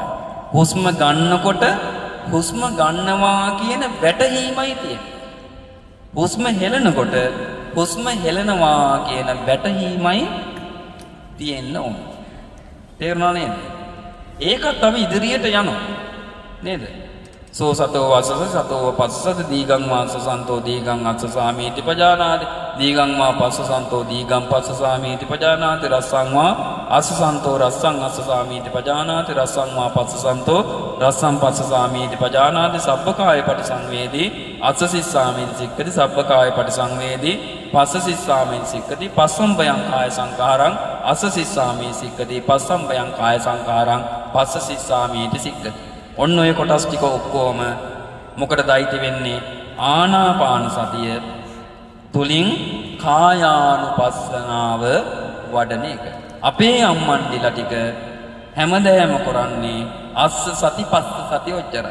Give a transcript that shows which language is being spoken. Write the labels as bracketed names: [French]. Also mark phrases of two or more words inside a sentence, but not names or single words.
[Sinhala] හුස්ම ගන්නකොට හුස්ම ගන්නවා කියන වැටහීමයි තියෙන්නේ. හුස්ම හෙළනකොට හුස්ම හෙළනවා කියන වැටහීමයි තියෙන්න ඕන. තේරුණා නේද? ඒකත් අපි ඉදිරියට යනවා. නේද? [Pali] සෝ සතෝ වසස සතෝ පස්සස දීගං වාස සන්තෝ දීගං අස්ස සාමීති පජානාති දීගං වා පස්ස සන්තෝ දීගං පස්ස සාමීති පජානාති රස්සං වා අස්ස සන්තෝ රස්සං අස්ස සාමීති පජානාති රස්සං වා පස්ස සන්තෝ රස්සං පස්ස සාමීති පජානාති සබ්බකාය පටිසංවේදී අස්ස සිස්සාමීති සික්ඛති සබ්බකාය පටිසංවේදී පස්ස සිස්සාමීති සික්ඛති පස්සම් බයං කාය සංඛාරං අස්ස සිස්සාමීති සික්ඛති පස්සම් බයං කාය සංඛාරං පස්ස සිස්සාමීති සික්ඛති. [Sinhala] ඔන්න ඔය කොටස් ටික ඔක්කොම මොකටද අයිති වෙන්නේ? ආනාපාන සතිය තුලින් කායානුපස්සනාව වඩන එක. අපේ අම්මන්ඩිලා ටික හැමදෑම කරන්නේ [Pali] අස්ස සති පස්ස සති [Sinhala] ඔච්චරයි.